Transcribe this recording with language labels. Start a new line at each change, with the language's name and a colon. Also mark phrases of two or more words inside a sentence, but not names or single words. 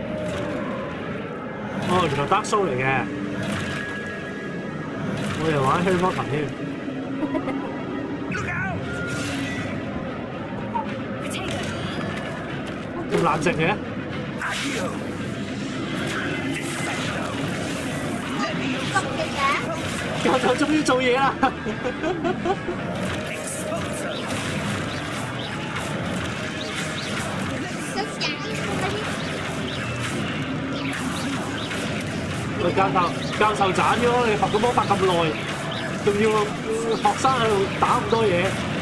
Cantonese: 哦，原來 Dark Soul 嚟嘅，我哋玩 Harry Potter 添。
English: Look out! Potato.
Cantonese: 咁冷靜嘅。 Accio! Defecto! Levioso! 教授終於做嘢啦！喂，教授斬咗你學個魔法咁耐，仲要學生喺度打咁多嘢。